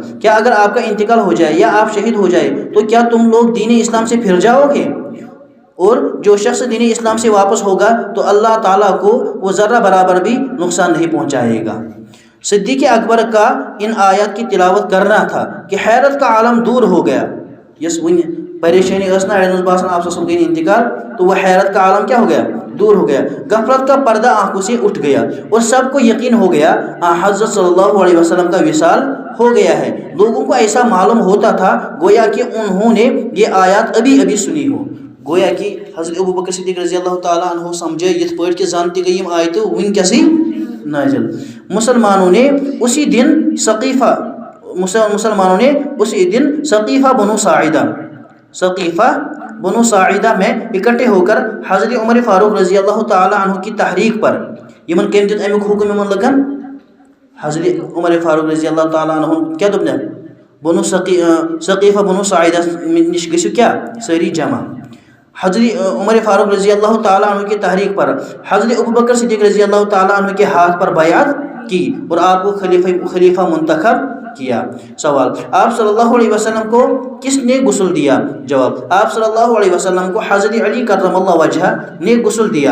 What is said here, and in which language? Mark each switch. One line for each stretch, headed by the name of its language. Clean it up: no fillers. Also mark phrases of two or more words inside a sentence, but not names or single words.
Urdu: کیا اگر آپ کا انتقال ہو جائے یا آپ شہید ہو جائے تو کیا تم لوگ دین اسلام سے پھر جاؤ گے؟ اور جو شخص دین اسلام سے واپس ہوگا تو اللہ تعالیٰ کو وہ ذرہ برابر بھی نقصان نہیں پہنچائے گا. صدیق اکبر کا ان آیات کی تلاوت کرنا تھا کہ حیرت کا عالم دور ہو گیا.
Kashmiri: یس ون پریشانی ٲس نا اڑین باسان آپ صلی اللہ انتقال،
Urdu: تو وہ حیرت کا عالم کیا ہو گیا؟ دور ہو گیا. غفلت کا پردہ آنکھوں سے اٹھ گیا اور سب کو یقین ہو گیا حضرت صلی اللہ علیہ وسلم کا وصال ہو گیا ہے. لوگوں کو ایسا معلوم ہوتا تھا گویا کہ انہوں نے یہ آیات ابھی ابھی سنی ہو. گویا کہ حضرت ابوبکر صدیق رضی اللہ تعالیٰ عنہ سمجھے
Kashmiri: یت پٲٹھۍ کہ زن تہِ گٔے یِم آیتہٕ وٕنکٮ۪سٕے نازل.
Urdu: مسلمانوں نے اسی دن ثقیفہ بنو ساعدہ میں اکٹھے ہو کر حضرت عمر فاروق رضی اللہ تعالیٰ عنہ کی تحریک پر
Kashmiri: یمن کم دیت امیک حکم یمن لگن. حضرت عمر فاروق رضی اللہ تعالیٰ عنہ کیا دپن بنو ثقیفہ بنو ساعدہ نش گژھِو کیا ساری جمع.
Urdu: حضرت عمر فاروق رضی اللہ تعالیٰ عنہ کی تحریک پر حضرت ابوبکر صدیق رضی اللہ تعالیٰ عنہ کے ہاتھ پر بیعت کی اور آپ کو خلیفہ منتخب کیا. سوال: آپ صلی اللہ علیہ وسلم کو کس نے غسل دیا؟ جواب: آپ صلی اللہ علیہ وسلم کو حضرت علی کرم اللہ وجہ نے غسل دیا.